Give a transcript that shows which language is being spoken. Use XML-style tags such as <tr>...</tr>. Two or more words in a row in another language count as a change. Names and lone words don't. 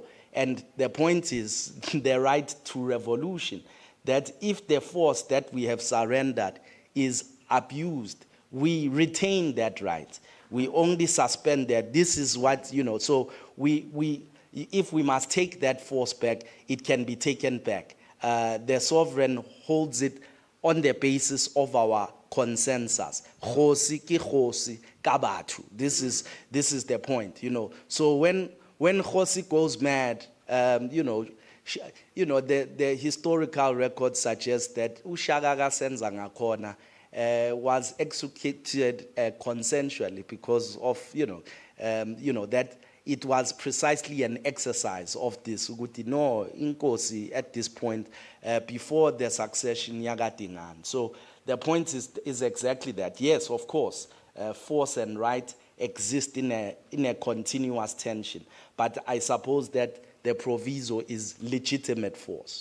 <en>And the point is the right to revolution, that if the force that we have surrendered is abused, we retain that right. We only suspend that. This is what, so if we must take that force back, it can be taken back. The sovereign holds it on the basis of our consensus.</en> <st>Khosi ki khosi ka batho.</st> <en>This is the point, So when Khosi goes mad, the historical record suggests that uShaka kaSenza ngakhona was executed consensually because of that it was precisely an exercise of this. No, inkosi at this point before the succession yakadingana. So the point is exactly that. Yes, of course, force and right exist in a continuous tension, but I suppose that the proviso is legitimate force.</en>